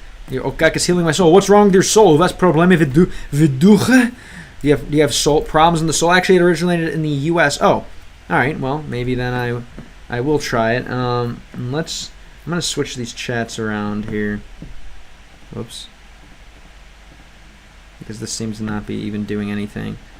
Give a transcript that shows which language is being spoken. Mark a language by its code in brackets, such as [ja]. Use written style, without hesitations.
[en] Oh, God is healing my soul. What's wrong with your soul? That's [ru] проблемы в духе? [en] You have soul problems in the soul. Actually, it originated in the U.S. Oh, all right. Well, maybe then I will try it. I'm gonna switch these chats around here. Whoops. Because this seems to not be even doing anything.